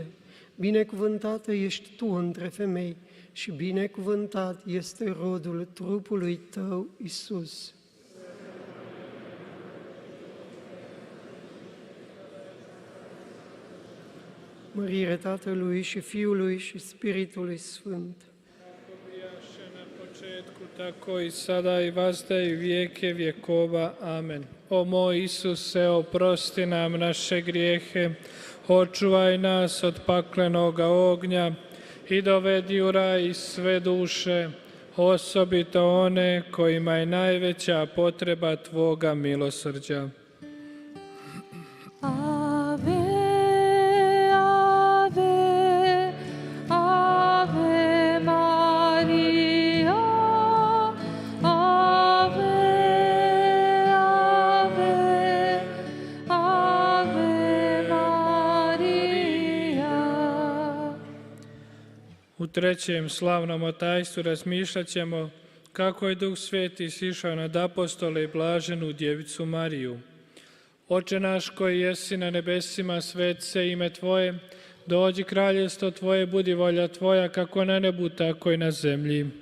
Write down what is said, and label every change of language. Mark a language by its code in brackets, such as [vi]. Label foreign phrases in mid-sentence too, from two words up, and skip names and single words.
[ro] Binecuvântată ești tu între femei și binecuvântat este rodul trupului tău, Iisus. Mărire Tatălui și Fiului și Spiritului Sfânt. [hr] Tako i sada i vazda i vijeke vjekova. Amen. O moj Isuse, oprosti nam naše grijehe, očuvaj nas od paklenoga ognja i dovedi u raj sve duše, osobito one kojima je najveća potreba Tvoga milosrđa. [la] Ave, ave, ave Maria, ave, ave, ave Maria. [hr] U trećem slavnom otajstvu razmišljat ćemo kako je Duh Sveti sišao nad apostole i blaženu Djevicu Mariju. Oče naš koji jesi na nebesima, svet se ime Tvoje, dođi kraljevstvo Tvoje, budi volja Tvoja, kako na nebu, tako i na zemlji.